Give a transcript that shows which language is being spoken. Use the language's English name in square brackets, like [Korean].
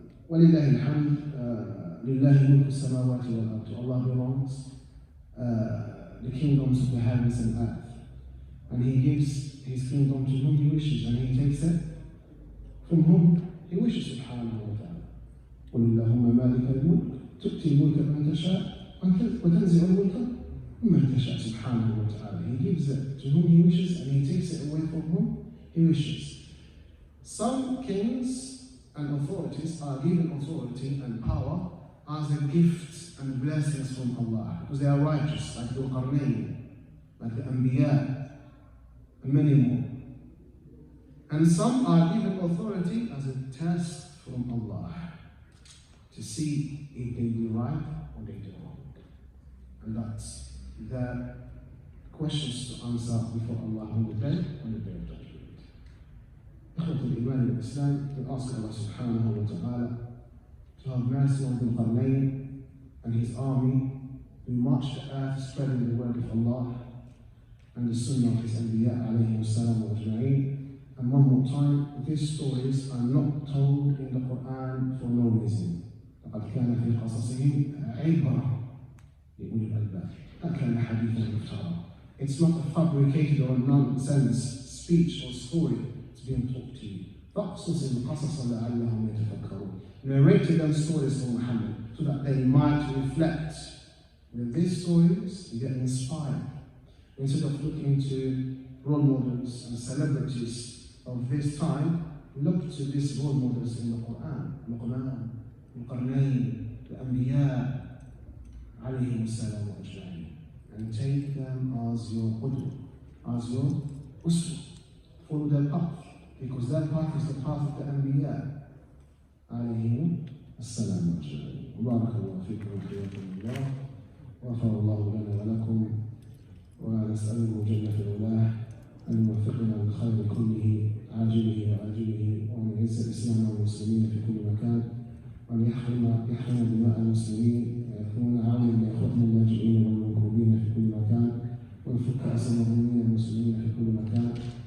[Arabic] وَلِلَّهِ الْحَمْدِ لِلَّهِ مُلْكُ السَّمَاوَاتِ وَالْأَرْضِ. [English] To Allah belongs the kingdoms of the heavens and earth. And He gives His kingdom to whom He wishes, and He takes it from whom He wishes, subhanahu wa ta'ala. [Arabic] قُلِ اللَّهُمَّ مَالِكَ الْمُلْكِ تُؤْتِي الْمُلْكَ مَنْ تَشَاءُ وَتَنزِعُ الْمُلْكَ مَنْ تَشَاءُ, subhanahu wa ta'ala. [English] He gives it to whom He wishes, and He takes it away from whom He wishes. Some kings and authorities are given authority and power as a gift and blessings from Allah, because they are righteous, like Dhul-Qarnain, like the Anbiya, and many more. And some are given authority as a test from Allah, to see if they do right or they do wrong. And that's their questions to answer before Allah on the day of judgment. [Arabic] إخوة الإيمان والإسلام, [English] we ask Allah subhanahu wa ta'ala to have mercy on Dhul-Qarnain and his army who marched the earth spreading the word of Allah and the sunnah of his Anbiya alayhi salam wa ajma'in. And one more time, these stories are not told in the Quran for no reason. [Arabic] لقد كان في قصصهم عبرة لأولي الألباب ما كان حديثا يفترى. [English] It's not a fabricated or nonsense speech or story being taught to you. [Arabic] فَاقْصُصِ الْقَصَصَ لَعَلَّهُمْ يَتَفَكَّرُونَ. [English] Narrate them stories from Muhammad so that they might reflect. With these stories, you get inspired. Instead of looking to role models and celebrities of this time, look to these role models in the Quran. Luqman, Dhul-Qarnain, the Anbiya, alayhim salam wa ajma'in. And take them as your qudwa, as your uswa. Follow their path, because that path is the path of the Anbiya alayhim [Arabic] السلام أجمعين. وبارك الله فيكم وحياكم الله وغفر الله لنا ولكم ونسأله جل في علاه أن يوفقنا للخير كله عاجله وآجله وأن يعز الإسلام والمسلمين في كل مكان وأن يحرم دماء المسلمين ويكون عونا لإخوتنا اللاجئين والمنكوبين في كل مكان ويفك أسر المؤمنين المسلمين في كل مكان.